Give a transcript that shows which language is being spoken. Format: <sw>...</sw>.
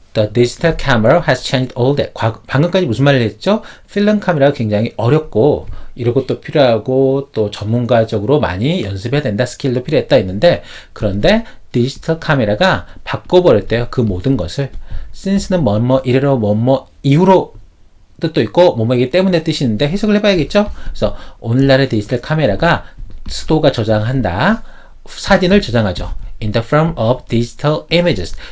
<en>The digital camera has changed all that.</en> <ko>방금까지 무슨 말을 했죠? 필름 카메라가 굉장히 어렵고 이런 것도 필요하고 또 전문가적으로 많이 연습해야 된다. 스킬도 필요했다 했는데 그런데 디지털 카메라가 바꿔버렸대요. 그 모든 것을. since는 뭐뭐 이래로 뭐뭐 이후로 뜻도 있고 뭐뭐이기 때문에 뜻이 있는데 해석을 해봐야겠죠? 그래서 오늘날의 디지털 카메라가 수도가 저장한다. 사진을 저장하죠.</ko> <en>In the form of digital images.</en>